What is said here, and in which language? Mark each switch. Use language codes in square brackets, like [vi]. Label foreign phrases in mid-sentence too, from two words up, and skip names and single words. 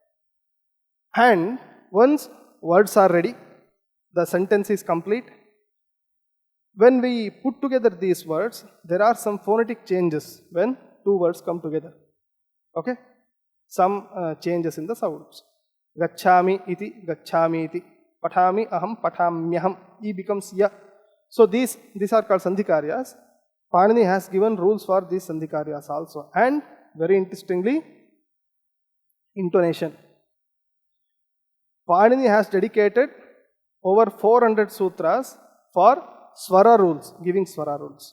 [en] And once words are ready, the sentence is complete. When we put together these words, there are some phonetic changes when two words come together. Okay? Some changes in the sounds. [sa] Gacchami iti, gacchami iti. Pathami aham, pathamyaham. [en] E becomes ya. So these are called sandhikaryas. Panini has given rules for these sandhikaryas also. And very interestingly, intonation. Panini has dedicated over 400 sutras for swara rules, giving swara rules.